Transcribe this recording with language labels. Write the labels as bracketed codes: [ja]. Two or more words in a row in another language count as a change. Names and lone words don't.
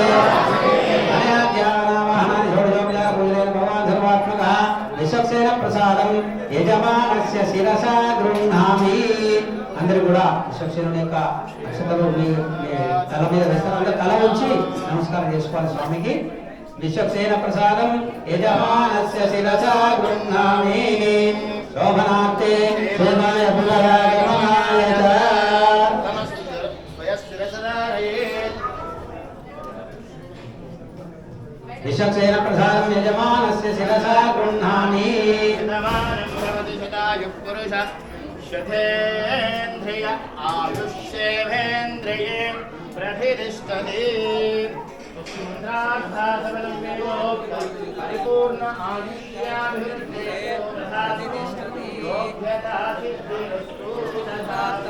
[sa] विश्वक्सेन प्रसादं यजमानस्य शिरसा गृह्णामि [te] అందరూ కూడా విశ్వక్సేనుని యొక్క అక్షతలు మీ తల మీద వేస్తారు తల ఉంచి నమస్కారం చేసుకోవాలి స్వామికి [sa] विश्वक्सेन प्रसादं यजमानस्य शिरसा गृह्णामि शोभनार्थे शोभाय पुनरागमनाय च विश्वक्सेन प्रसादं यजमानस्य शिरसा गृह्णामि यजमानं भवति शतायुः पुरुषः शतेन्द्रिय आयुष्येवेन्द्रिये प्रतिष्ठते परिपूर्ण आयुष्याभिवृद्धेः योग्यता सिद्धिरस्तु तथा